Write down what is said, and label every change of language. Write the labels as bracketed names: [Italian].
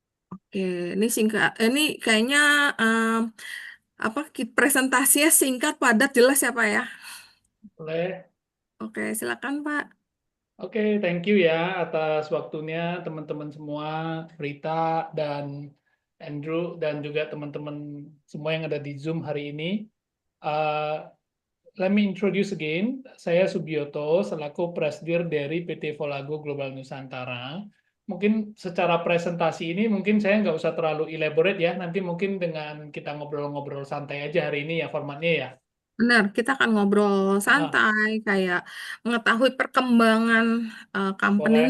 [Indonesian] Oke, ini singkat. Ini kayaknya apa presentasinya singkat, padat, jelas ya, Pak ya. Boleh. Oke, silakan, Pak. Oke, thank you ya atas waktunya teman-teman semua, Rita dan Andrew dan juga teman-teman semua yang ada di Zoom hari ini. [English] Uh, Let me introduce again. [Indonesian] Saya Subioto selaku Presidir dari PT Volago Global Nusantara. Mungkin secara presentasi ini mungkin saya nggak usah terlalu elaborate ya. Nanti mungkin dengan kita ngobrol-ngobrol santai aja hari ini ya formatnya ya. Benar, kita akan ngobrol Ah, santai, kayak mengetahui perkembangan company ini